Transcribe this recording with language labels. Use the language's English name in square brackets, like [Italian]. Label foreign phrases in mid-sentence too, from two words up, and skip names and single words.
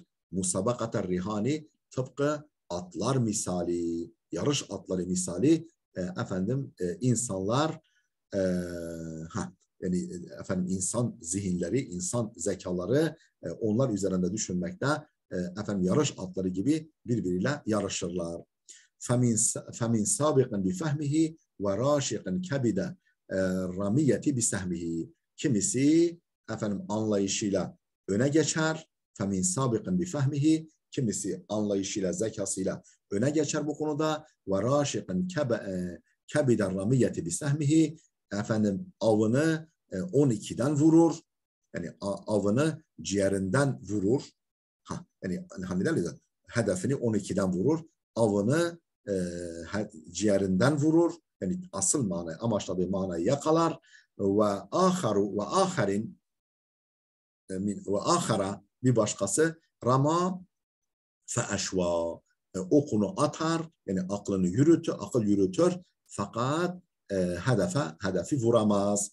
[Arabic] مسابقة الرهان [Turkish] tıpkı atlar misali, yarış atları misali efendim insanlar e, yani efendim insan zihinleri, insan zekaları onlar üzerinde düşünmekte efendim yarış atları gibi birbiriyle yarışırlar. [Arabic] فَمِنْ سَابِقًا بِفَهْمِهِ وَرَاشِقًا كَبِدَ الرمية بسهمه. [Turkish] Kimisi efendim anlayışıyla öne geçer. [Arabic] فَمِنْ سَابِقًا بِفَهْمِهِ [Turkish] kimisi anlayışıyla, zekasıyla öne geçer bu konuda. [Arabic] وَرَاشِقًا كَبِدَ الرمية بسهمه [Turkish] efendim avını 12'den vurur. Yani avını ciğerinden vurur. Yani hani derler hedefini 12'den vurur. Avını ciğerinden vurur. Yani asıl manayı, amaçladığı manayı yakalar. Ve aharin ve ahara bir başkası [Arabic] رمى فأشوى [Turkish] okunu atar yani aklını yürütür, akıl yürütür fakat hedefi vuramaz.